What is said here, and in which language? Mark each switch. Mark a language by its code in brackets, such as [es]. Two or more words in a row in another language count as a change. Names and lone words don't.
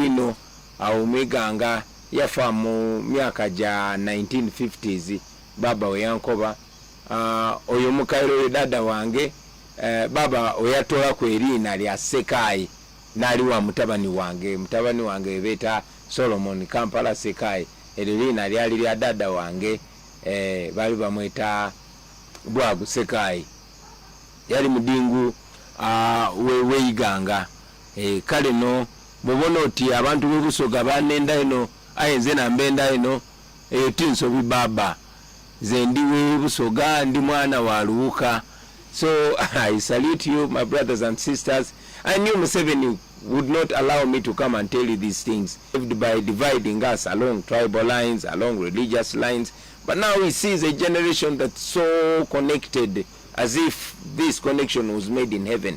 [xog] ino awo mwiganga yafa mu myaka ja 1950s baba we yankoba oyo mukaire we dada wange baba oyatola ku erina lya Sekayi nali wa mutabani wange beta Solomon Kampala Sekayi erina lyali lya dada wange bali bamweta bwagu Sekayi yali mudingu weiganga kale no mubona oti abantu bebusoga banenda ino ayenze nambenda ino tinso bibaba ze ndiwe busoga ndi mwana wa Luuka. [en] So I salute you, my brothers and sisters. I knew Museveni would not allow me to come and tell you these things by dividing us along tribal lines, along religious lines. But now he sees a generation that's so connected, as if this connection was made in heaven.